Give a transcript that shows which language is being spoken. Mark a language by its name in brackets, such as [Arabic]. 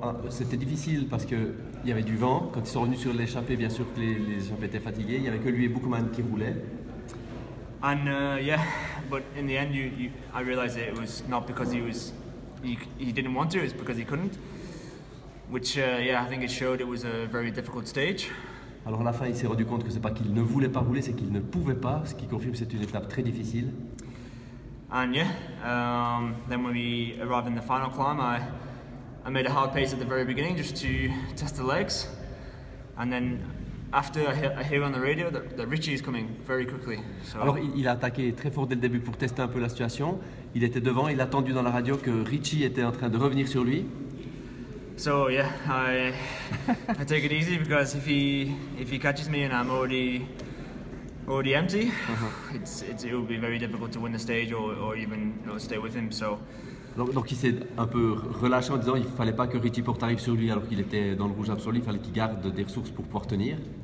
[French] C'était difficile parce qu'il y avait du vent. Quand ils sont revenus sur l'échappée, bien sûr que les échappés étaient fatigués. Il n'y avait que lui et Bookman qui roulaient. [English] And yeah, but in the end, I realized that it was not because he didn't want to, it's because he couldn't. Which yeah, I think it showed it was a very difficult stage. [French] Alors à la fin, il s'est rendu compte que c'est pas qu'il ne voulait pas rouler, c'est qu'il ne pouvait pas, ce qui confirme que c'est une étape très difficile. [English] And yeah, then when we arrived in the final climb, I made a hard pace at the very beginning just to test the legs. And then after I hear on the radio that Richie is coming very quickly. So [French] alors il a attaqué très fort dès le début pour tester un peu la situation. Il était devant, il a entendu dans la radio que Richie était en train de revenir sur lui. [English] So yeah, I take it easy because if he catches me and I'm already empty, it will be very difficult to win the stage or even stay with him. So [French] donc il s'est un peu relâché en disant il fallait pas que Richie Porte arrive sur lui alors qu'il était dans le rouge absolu, il fallait qu'il garde des ressources pour pouvoir tenir.